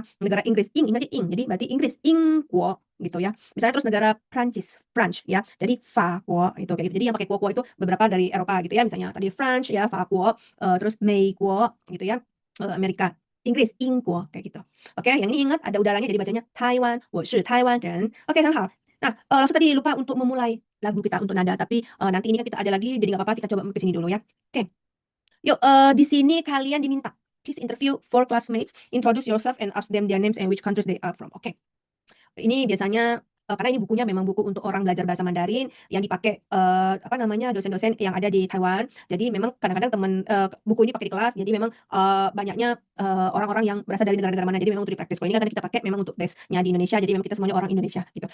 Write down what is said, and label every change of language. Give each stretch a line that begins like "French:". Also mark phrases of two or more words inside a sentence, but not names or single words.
Indonesian: Negara Inggris ingat ing. Jadi berarti Inggris ing kuo gitu ya. Misalnya terus negara Prancis, French ya. Jadi fa kuo itu kayak gitu. Jadi yang pakai kuo itu beberapa dari Eropa gitu ya. Misalnya tadi French ya, fa kuo, terus Mei kuo gitu ya. Amerika, Inggris, 英国 kayak gitu. Oke, yang ini ingat ada udaranya jadi bacanya Taiwan,
Chinese: 我是台湾人.
Indonesian: Oke,
Chinese: 很好.
Indonesian: Nah, langsung tadi lupa untuk memulai lagu kita untuk nada, tapi nanti ini kan kita ada lagi, jadi nggak apa-apa, kita coba ke sini dulu ya. Oke, yuk di sini kalian diminta,
English: please interview 4 classmates, introduce yourself and ask them their names and which countries they are from.
Indonesian: Oke. Ini biasanya karena ini bukunya memang buku untuk orang belajar bahasa Mandarin yang dipakai apa namanya dosen-dosen yang ada di Taiwan. Jadi memang kadang-kadang buku ini pakai di kelas. Jadi memang banyaknya orang-orang yang berasal dari negara-negara mana. Jadi memang untuk dipraktis. Kalau ini kan kita pakai memang untuk tesnya di Indonesia. Jadi memang kita semuanya orang Indonesia gitu.